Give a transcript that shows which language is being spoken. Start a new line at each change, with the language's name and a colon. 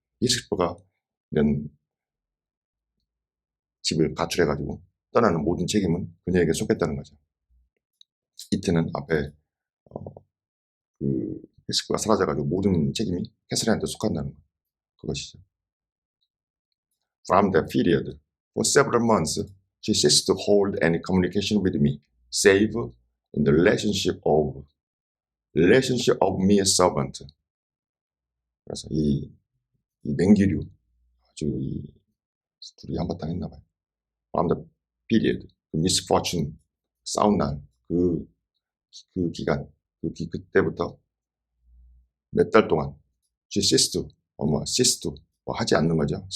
Korean: 히스클리프가 집을 가출해가지고 떠나는 모든 책임은 그녀에게 속했다는 거죠. 이트는 앞에 히스클리프가 사라져가지고 모든 책임이 캐서린한테 속한다는 거. 그것이죠.
English: From that period, for several months, she ceased to hold any communication with me, save in the relationship of me as servant.
Korean: 그래서 이 맹기류 아주 이 둘이 한바탕 했나 봐요.
English: From the period,
Korean: 그 misfortune 싸운 날, 그 기간, 그때부터 몇 달 동안
English: she ceased to, ceased
Korean: 뭐 하지 않는 거죠.